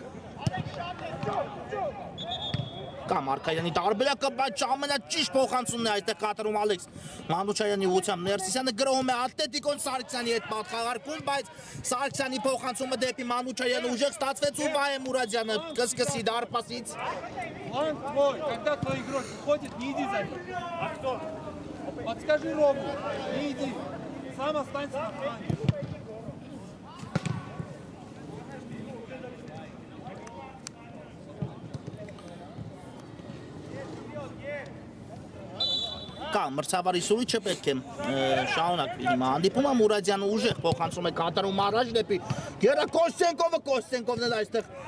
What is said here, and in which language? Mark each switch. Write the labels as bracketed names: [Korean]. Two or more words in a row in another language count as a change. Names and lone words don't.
[Armenian] կամ Մարկարյանի տարբերակը, բայց ամենաճիշտ փոխանցումն է այստեղ կատարում Ալեքս Մանուչարյանի ուղղությամբ Ներսիսյանը գրոհում է Ատլետիկոն Սարգսյանի հետ պատխաղարկում, բայց Սարգսյանի փոխանցումը дեպի Մանուչարյանը ուժեղ ստացվեց ու Վահե Մուրադյանը կսկսի դարպասից [Russian] План твой, когда твой игрок уходит, не иди за ним. А кто? Подскажи Рому, не иди. Сам останься на плане. [Armenian] Կա, մրցավարի սուրիչը պետք է շարունակվի հիմա հանդիպումը, Մուրադյանը ուժեղ փոխանցում է կատարում առաջ դեպի Գերա Կոստենկովն էլ այստեղ